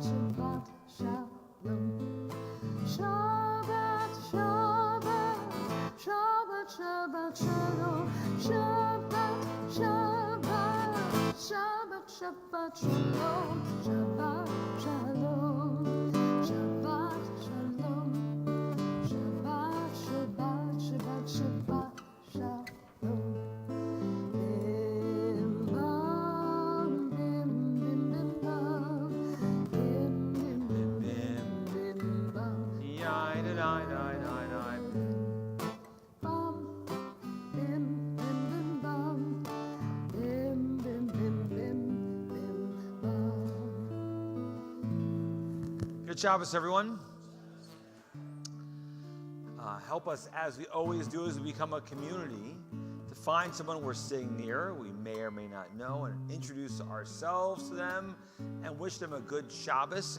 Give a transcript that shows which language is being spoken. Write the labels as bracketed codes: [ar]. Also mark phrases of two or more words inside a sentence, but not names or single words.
[he] שבת שלום, שבת, שבת, שבת, שבת שלום, שבת, שבת, שבת, שבת שלום, שבת שלום, שבת שלום, שבת, שבת, שבת, שבת שלום. Bim bam, bim bim bim bam, bim bim bim bim bim bam. Bam, bim bim bim bam, bim bim bim bim bim bam. [en] Good Shabbos, everyone. Help us, as we always do, as we become a community, to find someone we're sitting near, we may or may not know, and introduce ourselves to them and wish them a good Shabbos.